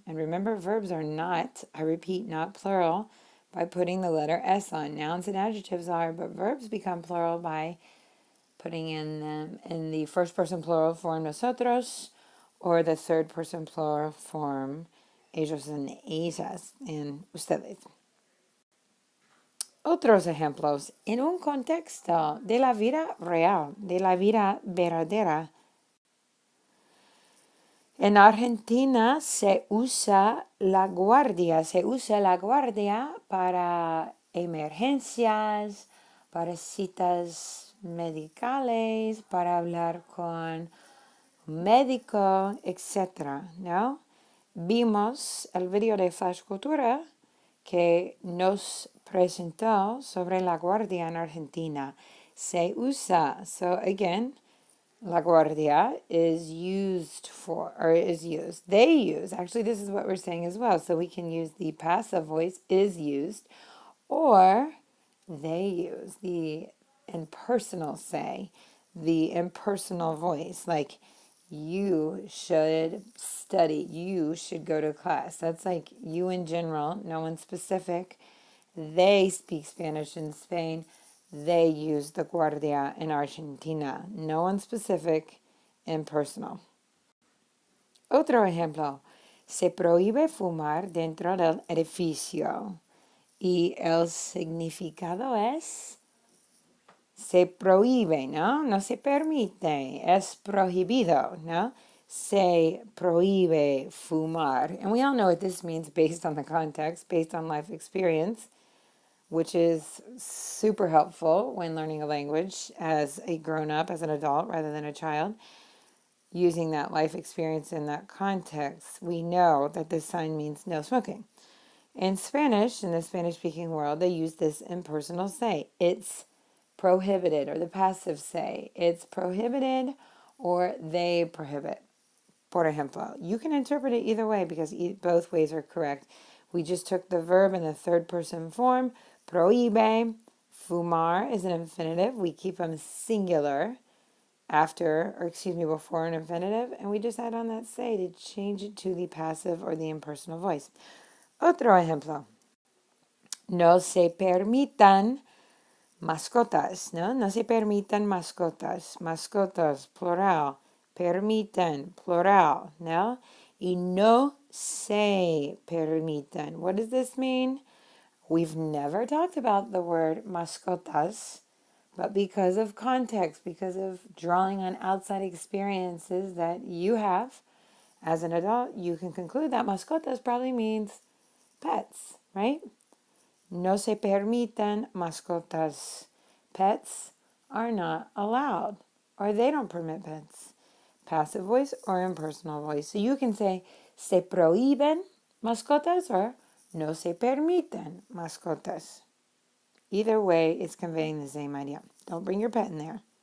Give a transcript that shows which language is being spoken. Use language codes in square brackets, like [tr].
[en] And remember, verbs are not, I repeat, not plural by putting the letter S on. Nouns and adjectives are, but verbs become plural by putting in them in the first person plural form nosotros or the third person plural form ellos and ellas and ustedes. [es] Otros ejemplos. En un contexto de la vida real, de la vida verdadera. En Argentina se usa la guardia. Se usa la guardia para emergencias, para citas medicales, para hablar con un médico, etc. ¿No? Vimos el video de Flash Cultura que nos presentó sobre la guardia en Argentina. Se usa. [en] So again, la guardia is used for, or is used. They use. Actually, this is what we're saying as well. So we can use the passive voice is used, or they use the impersonal say, the impersonal voice, like you should study, you should go to class. That's like you in general, no one specific. They speak Spanish in Spain. They use the guardia in Argentina. No one specific, impersonal. [es] Otro ejemplo. Se prohíbe fumar dentro del edificio. Y el significado es se prohíbe, ¿no? No se permite, es prohibido, ¿no? Se prohíbe fumar. [en] And we all know what this means based on the context, based on life experience, which is super helpful when learning a language as a grown-up, as an adult, rather than a child. Using that life experience in that context, we know that this sign means no smoking. In Spanish, in the Spanish-speaking world, they use this impersonal say. It's prohibited, or the passive say. It's prohibited, or they prohibit. [es] Por ejemplo, [en] you can interpret it either way because both ways are correct. We just took the verb in the third person form. Prohíbe. Fumar is an infinitive. We keep them singular before an infinitive, and we just add on that say to change it to the passive or the impersonal voice. [es] Otro ejemplo. No se permitan Mascotas, ¿no? No se permitan mascotas. Mascotas, plural. Permitan, plural, ¿no? Y no se permitan. [en] What does this mean? We've never talked about the word mascotas, but because of context, because of drawing on outside experiences that you have as an adult, you can conclude that mascotas probably means pets, right? [es] No se permitan mascotas. [en] Pets are not allowed, or they don't permit pets. Passive voice or impersonal voice. So you can say [es] se prohíben mascotas [en] or [es] no se permiten mascotas. [en] Either way, it's conveying the same idea. Don't bring your pet in there.